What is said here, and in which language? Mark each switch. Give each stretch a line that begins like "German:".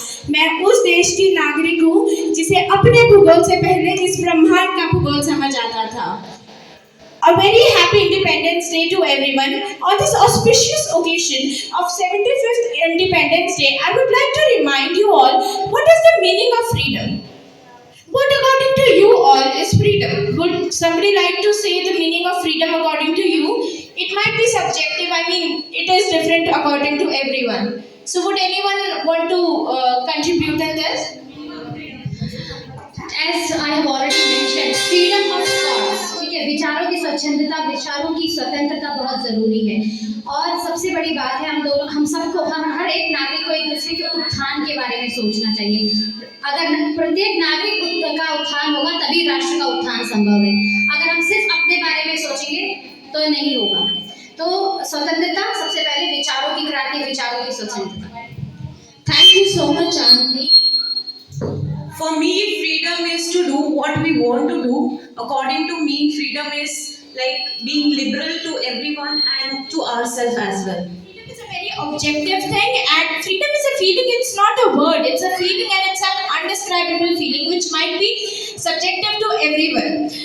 Hindi: मैं उस देश की नागरिक हूँ जिसे अपने भूगोल से पहले इस ब्रह्मांड का भूगोल समझ आता था।
English: A very happy Independence Day to everyone. On this auspicious occasion of 75th Independence Day, I would like to remind you all what is the meaning of freedom. What according to you all is freedom? Would somebody like to say the meaning of freedom according to you? It might be subjective, I mean it is different according to everyone. So would anyone want to contribute in this? As I have already mentioned, freedom of thoughts,
Hindi: ठीक है, विचारों की स्वच्छंदता, विचारों की स्वतंत्रता बहुत ज़रूरी है। और सबसे बड़ी बात है हम सबको, हर एक नागरिक को एक दूसरे के उत्थान के बारे में सोचना चाहिए। अगर प्रत्येक नागरिक का उत्थान होगा तभी राष्ट्र का उत्थान संभव है। अगर हम सिर्फ अपने बारे में सोचेंगे तो नहीं होगा। तो स्वतंत्रता सबसे पहले, विचारों की क्रांति, विचारों की स्वतंत्रता।
English: Thank you so much, Anandi. For me, freedom is to do what we want to do. According to me, freedom is like being liberal to everyone and to ourselves as well. Freedom is a very objective thing, and freedom is a feeling, it's not a word, it's a feeling, and it's an undescribable feeling which might be subjective to everyone.